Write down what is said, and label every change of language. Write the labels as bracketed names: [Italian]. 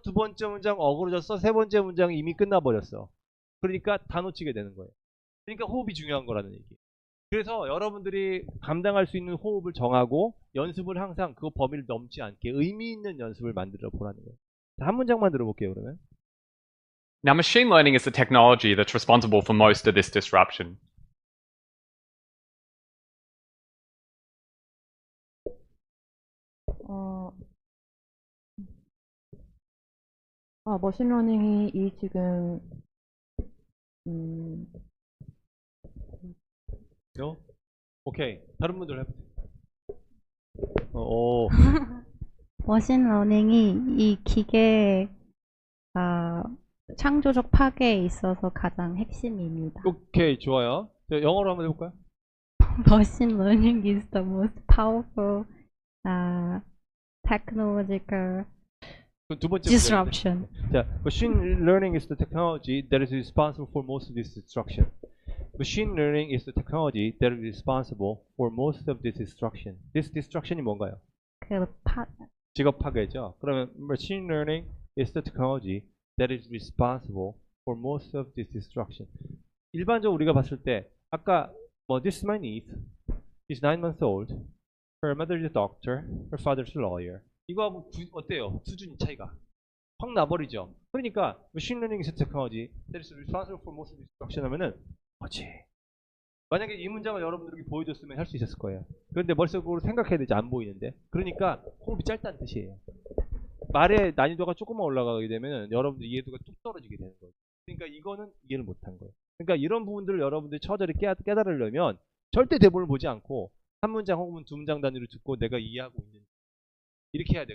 [Korean] 두 번째 문장 어그러졌어? 세 번째 문장이 이미 끝나버렸어. 그러니까 다 놓치게 되는 거예요. 그러니까 호흡이 중요한 거라는 얘기. 그래서 여러분들이 감당할 수 있는 호흡을 정하고 연습을 항상 그 범위를 넘지 않게 의미 있는 연습을 만들어 보라는 거예요. 자, 한 문장만 들어볼게요, 그러면. [English] Now, machine learning is the technology that's responsible for most of this disruption. [Korean] 머신러닝이 이 지금 오케이. 다른 분들 해보세요. 머신러닝이 이 기계 창조적 파괴에 있어서 가장 핵심입니다. 오케이, 좋아요. 자, 영어로 한번 해볼까요? [English] Machine learning is the most powerful technological [Korean] 두 번째 [English] disruption. 자, machine learning is the technology that is responsible for most of this destruction. Machine learning is the technology that is responsible for most of this destruction. This destruction [Korean] 이 뭔가요? 직업 파괴죠. 그러면 [English] machine learning is the technology that is responsible for most of this destruction. [Korean] 일반적으로 우리가 봤을 때 아까 [English] this is my niece. She's 9 months old. Her mother is a doctor. Her father is a lawyer. [Korean] 이거하고 어때요? 수준 차이가 확 나버리죠. 그러니까 [English] machine learning is a technology that is responsible for most of this destruction [Korean] 하면은 뭐지? 만약에 이 문장을 여러분들에게 보여줬으면 할 수 있었을 거예요. 그런데 머릿속으로 생각해야 되지 안 보이는데. 그러니까 호흡이 짧다는 뜻이에요. 말의 난이도가 조금만 올라가게 되면 여러분들 이해도가 뚝 떨어지게 되는 거예요. 그러니까 이거는 이해를 못한 거예요. 그러니까 이런 부분들을 여러분들이 처절히 깨달으려면 절대 대본을 보지 않고 한 문장 혹은 두 문장 단위로 듣고 내가 이해하고 있는 이렇게 해야 돼.